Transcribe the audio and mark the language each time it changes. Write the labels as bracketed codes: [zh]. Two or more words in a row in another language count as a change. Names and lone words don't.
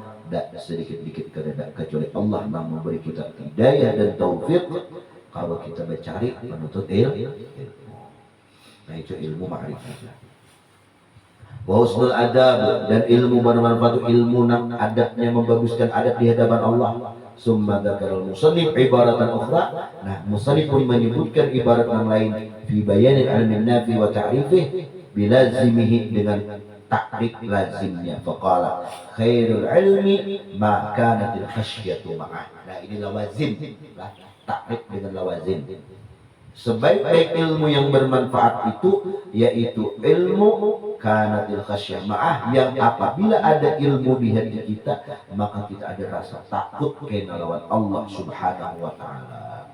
[id] Tidak sedikit-sedikit kecuali Allah yang memberi kita hidayah dan taufik kalau kita mencari menuntut ilmu. Nah itu ilmu ma'rifat. [ar] وحسن الأدب, [id] dan ilmu bermanfaat, ilmu yang adabnya membaguskan adab di hadapan Allah. [ar] ثم ذكر المصنف عبارة أخرى. [id] Nah, musannif pun menyebutkan ibarat yang lain [ar] في بيان العلم النافع وتعريفه بلازمه, [id] dengan takrif lazimnya. [ar] فقال خير العلم ما كانت الخشية معه. [id] Nah, ini lawazim. Takrif dengan lawazim. Sebaik-baik ilmu yang bermanfaat itu yaitu ilmu [ar] كانت الخشية معه, [id] yang apabila ada ilmu di hati kita maka kita ada rasa takut kena lawan Allah [ar] سبحانه وتعالى.